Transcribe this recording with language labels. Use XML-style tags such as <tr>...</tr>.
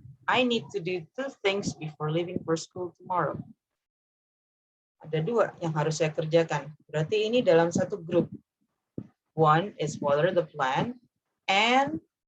<en>I need to do 2 things before leaving for school tomorrow.</en> <id>Ada 2 yang harus saya kerjakan. Berarti ini dalam satu grup.</id> <en>One is follow the plan and</en>